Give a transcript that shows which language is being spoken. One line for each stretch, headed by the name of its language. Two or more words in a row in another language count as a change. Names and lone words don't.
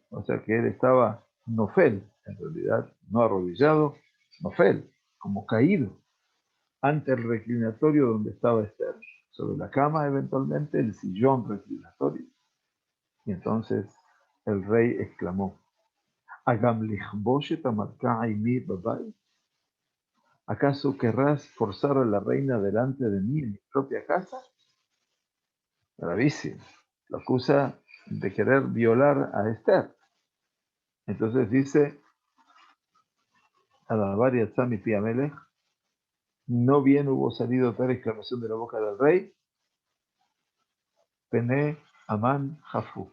Spanish: O sea que él estaba nofel, en realidad, no arrodillado, nofel, como caído. ante el reclinatorio donde estaba Esther, sobre la cama eventualmente, el sillón reclinatorio. Y entonces el rey exclamó,
Hebrew: הגם לכבוש את המלכה עמי בבית.
Spanish: ¿Acaso querrás forzar a la reina delante de mí en mi propia casa? Gravísimo. Lo acusa de querer violar a Esther. Entonces dice,
Hebrew: הדבר יצא מפי המלך,
Spanish: no bien hubo salido tal exclamación de la boca del rey,
Hebrew: ופני המן חפו.